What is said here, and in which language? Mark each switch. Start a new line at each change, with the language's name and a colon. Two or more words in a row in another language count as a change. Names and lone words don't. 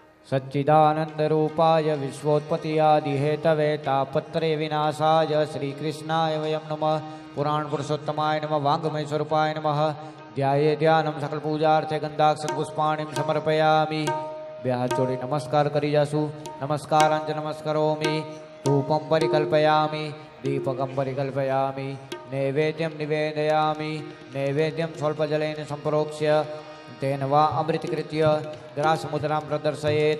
Sanskrit: सच्चिदानंदरूपाय विश्वोत्पत्ति हेतवे तापत्रे विनाशाय श्रीकृष्णाय वयं नमः। पुराण पुरुषोत्तमाय नमः। वाङ्मय स्वरूपाय नमः। ध्याये ध्यानं सकल पूजार्थे गंधाक्षत पुष्पाणिं समर्पयामि।
Gujarati: બે હાથ જોડી નમસ્કાર કરી જાશું.
Sanskrit: નમસ્કારાંચ નમસ્કરોમિ. ધૂપમ પરિકલ્પયામિ. દીપકમ પરિકલ્પયામિ. નૈવેદ્યમ નિવેદયામિ. નૈવેદ્યમ સ્વલ્પજલેન સંપ્રોક્ષ્ય તેન વા અમૃતકૃત્ય ગ્રાસમુદ્રામ પ્રદર્શયેત.